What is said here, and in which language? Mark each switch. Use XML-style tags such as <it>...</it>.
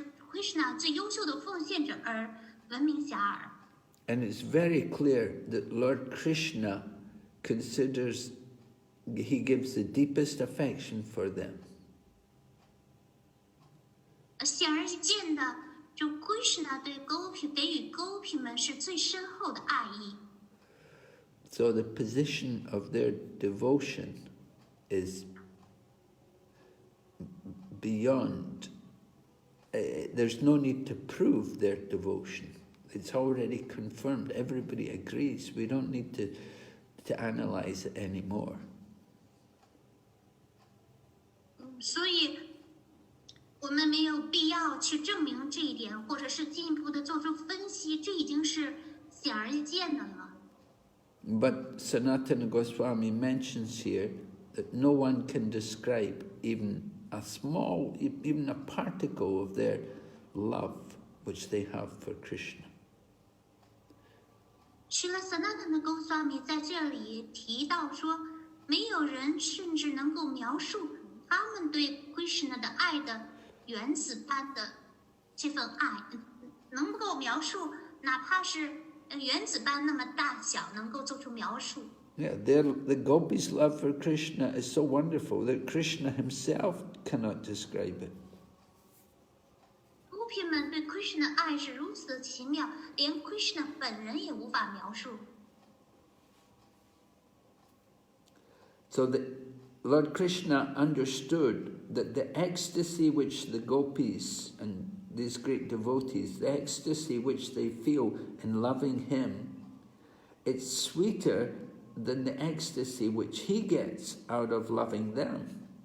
<zh>Krishna 最优秀的奉献者而闻名遐迩。</zh> <en>And it's very clear that Lord Krishna considers, he gives the deepest affection for them.</en> <zh>显而易见的，就 Krishna 对给予 Gopi 们是最深厚的爱意。</zh> <en>So the position of their devotion is beyond, there's no need to prove their devotion. It's already confirmed. Everybody agrees. We don't need to analyze it anymore.</en> <zh>所以我们没有必要去证明这一点，或者是进一步的做出分析，这已经是显而易见的了。</zh> <en>But Sanatana Goswami mentions here that no one can describe even a small, even a particle of their love which they have for Krishna.</en> <zh>是了 Sanatana Goswami 在这里提到说，没有人甚至能够描述他们对 Krishna 的爱的原子般的这份爱，能够描述，哪怕是原子般那么大小，能够做出描述。</zh> <en>Yeah, the gopis' love for Krishna is so wonderful that Krishna himself cannot describe it.</en> <zh>Gopi 们对 Krishna 的爱是如此的奇妙，连 Krishna 本人也无法描述。</zh> <en>So Lord Krishna understood that the ecstasy which the gopis and these great devotees, the ecstasy which they feel in loving him, it's sweeter than the ecstasy which he gets out of loving them.</en>